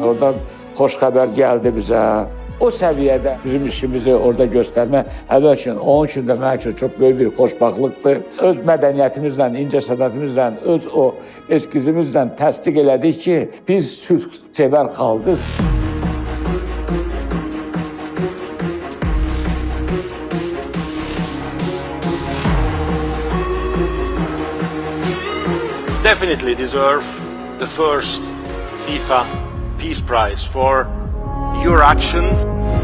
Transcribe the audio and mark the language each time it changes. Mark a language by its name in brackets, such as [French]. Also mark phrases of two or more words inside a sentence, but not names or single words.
[Azerbaijani] Oradan xoş xəbər gəldi bizə. O səviyyədə bizim işimizi orada göstərmək əvvəl üçün, onun üçün də mənim üçün çox böyük bir xoşbaxtlıqdır. Öz mədəniyyətimizlə, incəsənətimizlə, öz o eskizimizlə təsdiq elədik ki, biz sülhsevər xalqıq. [English] Definitely deserve the first FIFA Peace Prize for your actions.